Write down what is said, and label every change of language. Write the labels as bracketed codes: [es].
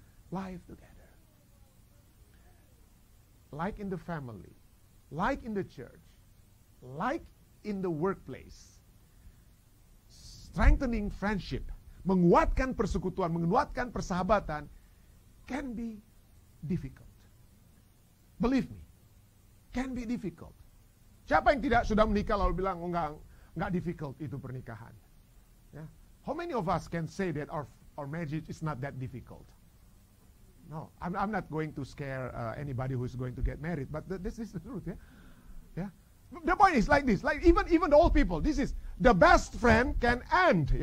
[en] Life together. Like in the family, like in the church, like in the workplace, strengthening friendship, [id] menguatkan persekutuan, menguatkan persahabatan, [en] can be difficult. Believe me, can be difficult. [id] Siapa yang tidak sudah menikah lalu bilang, oh enggak difficult itu pernikahan? Ya. [en] How many of us can say that our marriage is not that difficult? No, I'm not going to scare anybody who is going to get married, but this is the truth. Yeah. The point is like this, like even the old people, this is the best friend can end.